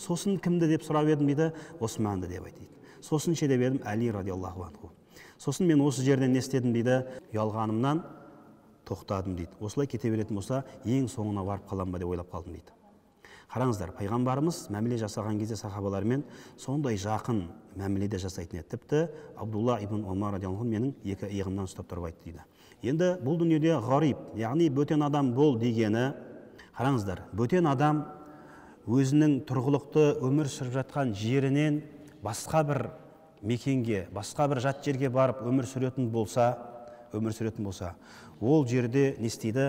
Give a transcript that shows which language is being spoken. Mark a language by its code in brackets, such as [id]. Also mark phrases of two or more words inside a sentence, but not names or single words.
[kk] Сосын кімді деп сұрап едім дейді? Османды деп айтты дейді. Сосын ше деп едім Әли [ar] رضي الله عنه. [kk] Сосын мен осы жерден не істедім дейді? Ұялғанымнан тоқтадым дейді. Осылай кете беретін болса, ең соңына барып қалам ба деп ойлап қалдым дейді. Қараңыздар, пайғамбарымыз мәміле жасаған кезде сахабалармен сондай жақын мәміледе жасайтын еді. Тіпті Абдулла ибн Умар [ar] رضي الله عنه [kk] менің екі иығымнан ұстап тұрып айтты дейді. Енді бұл дүниеде ғариб, яғни бөтен адам бол дегені, қараңыздар, бөтен адам өзінің тұрғылықты өмір сүріп жатқан жерінен басқа бір мекенге, басқа бір жат жерге барып өмір сүретін болса, ол жерде не істейді?